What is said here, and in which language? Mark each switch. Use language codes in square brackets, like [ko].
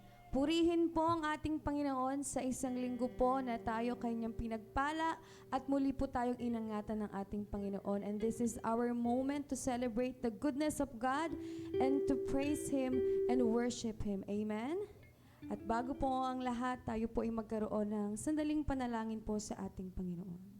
[tl] Purihin po ang ating Panginoon sa isang linggo po na tayo kanyang pinagpala at muli po tayong inangatan ng ating Panginoon. [en] And this is our moment to celebrate the goodness of God and to praise Him and worship Him. Amen? [tl] At bago po ang lahat, tayo po ay magkaroon ng sandaling panalangin po sa ating Panginoon.